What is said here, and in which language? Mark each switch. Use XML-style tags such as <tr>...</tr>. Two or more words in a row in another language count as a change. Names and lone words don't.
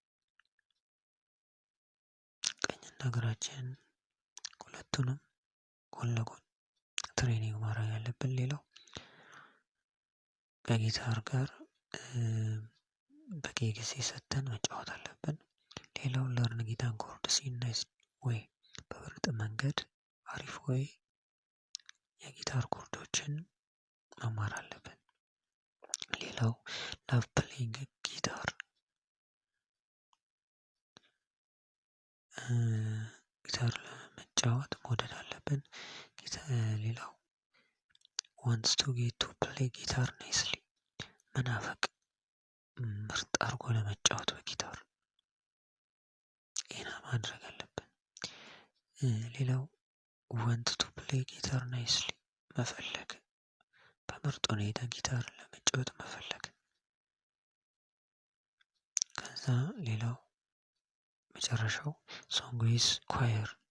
<am>ቀኝና ግራችን ሁለቱንም ጎን ለጎን ትሬኒንግ ማድረግ ያለብን። ሌላው ከጊታር ጋር በቂ ጊዜ ሰጥተን መጫወት አለብን። ሌላው</am> <en>learn guitar chords in nice</en> <am>ወይ በምርጥ መንገድ አሪፍ ወይ የጊታር ኮርዶችን መማር አለብን። ሌላው</am> <en>love playing guitar</en> <am>ለመጫወት መውደድ አለብን። ሌላው</am> <en>wants to get to play guitar nicely</en> <am>መናፈቅ ምርጥ አድርጎ ለመጫወት በጊታር ይሄን ማድረግ አለብን። ሌላው</am> <en>want to play guitar nicely</en> <am>መፈለግ በምርጥ ሁኔታ ጊታር ለመጫወት መፈለግ። ከዛ ሌላው መጨረሻው</am> <en>song with choir</en>